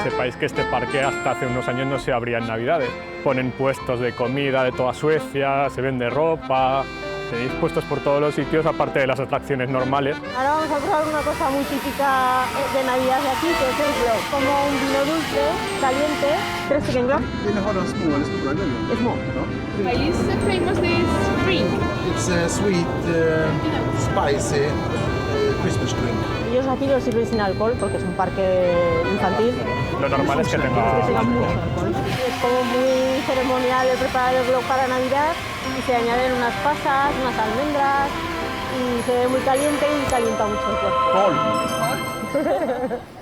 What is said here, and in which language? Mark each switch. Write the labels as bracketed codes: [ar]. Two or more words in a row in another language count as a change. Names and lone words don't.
[es] Sepáis que este parque hasta hace unos años no se abría en Navidades. Ponen puestos de comida de toda Suecia, se vende ropa, tenéis puestos por todos los sitios, aparte de las atracciones normales. Ahora vamos a probar una cosa muy típica de Navidad de aquí, que es el glögg, como un vino dulce, caliente. ¿Tres chicken glögg? [sv] Vill ni ha de små eller stora glöggen? Små. [en] Why is famous this drink? It's a sweet, spicy Christmas drink. [es] Ellos aquí lo sirven sin alcohol porque es un parque infantil. Lo normal es que tenga Que mucho alcohol. Es como muy ceremonial el preparar el glögg para Navidad y se añaden unas pasas, unas almendras y se ve muy caliente y calienta mucho el cuerpo.